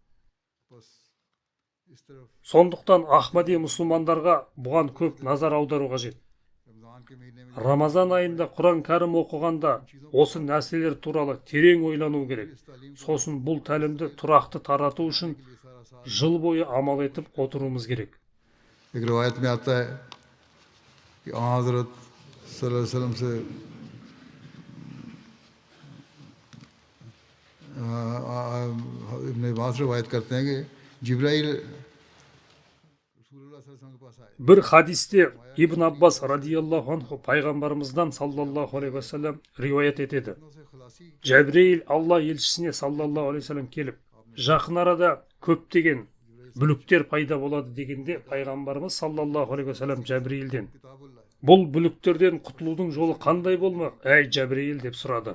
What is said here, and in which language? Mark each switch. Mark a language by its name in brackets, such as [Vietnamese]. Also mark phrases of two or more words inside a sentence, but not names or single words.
[Kazakh] Сондықтан Ахмади мұсылмандарға бұған көп назар аудару қажет. Рамазан айында Құран кәрім оқығанда осы нәрселер туралы терең ойлану керек. Сосын бұл тәлімді тұрақты тарату үшін жыл бойы амал етіп отыруымыз керек. [Urdu] ایک روایت میں آتا ہے کہ حضرت [Arabic] صلى الله عليه وسلم [Urdu] سے ابن عباس روایت کرتے ہیں کہ جبرائیل [Kazakh] Бір хадисте Ибн Аббас [Arabic] رضي الله عنه [Kazakh] пайғамбарымыздан [Arabic] صلى الله عليه وسلم [Kazakh] риуаят етеді. Жәбірейіл Алла елшісіне [Arabic] صلى الله عليه وسلم [Kazakh] келіп, жақын арада көптеген бүліктер пайда болады дегенде, пайғамбарымыз [Arabic] صلى الله عليه وسلم [Kazakh] Жәбірейілден: бұл бүліктерден құтылудың жолы қандай болмақ, әй Жәбірейіл, деп сұрады.